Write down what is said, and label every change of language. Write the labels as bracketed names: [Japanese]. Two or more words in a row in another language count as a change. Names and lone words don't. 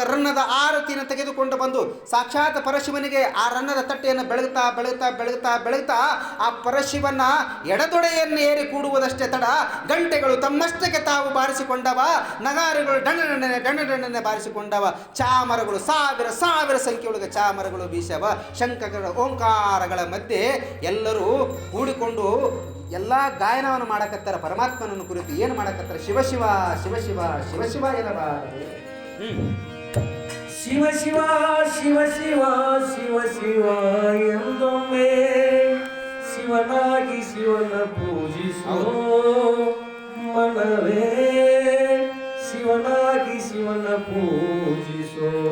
[Kannada] ರನ್ನದ ಆರತಿಯನ್ನು ತೆಗೆದುಕೊಂಡು ಬಂದು ಸಾಕ್ಷಾತ್ ಪರಶಿವನಿಗೆ ಆ ರನ್ನದ ತಟ್ಟೆಯನ್ನು ಬೆಳಗ್ತಾ ಆ ಪರಶಿವನ ಎಡದೊಡೆಯನ್ನು ಏರಿ ಕೂಡುವುದಷ್ಟೇ ತಡ ಗಂಟೆಗಳು ತಮ್ಮಷ್ಟಕ್ಕೆ ತಾವು ಬಾರಿಸಿಕೊಂಡವ, ನಗಾರಿಗಳು ಡಣ್ಣನೆ ಬಾರಿಸಿಕೊಂಡವ, ಚಾಮರಗಳು ಸಾವಿರ ಸಂಖ್ಯೆಯೊಳಗೆ ಚಾಮರಗಳು ಬೀಸವ, ಶಂಖಗಳ ಓಂಕಾರಗಳ ಮಧ್ಯೆ ಎಲ್ಲರೂ ಕೂಡಿಕೊಂಡು ಎಲ್ಲ ಗಾಯನವನ್ನು ಮಾಡಕತ್ತಾರ. ಪರಮಾತ್ಮನನ್ನು ಕುರಿತು ಏನು ಮಾಡಕತ್ತಾರ? ಶಿವ ಶಿವ ಶಿವ ಶಿವ ಶಿವ ಶಿವ ಎನ್ನಬಾರದು. ಶಿವ ಶಿವ ಶಿವ ಶಿವ ಶಿವ ಶಿವ ಎಂದೊಮ್ಮೆ ಶಿವನಾಗಿ ಶಿವನ ಪೂಜಿಸೋ ಮನವೇ, ಶಿವನಾಗಿ ಶಿವನ ಪೂಜಿಸೋ.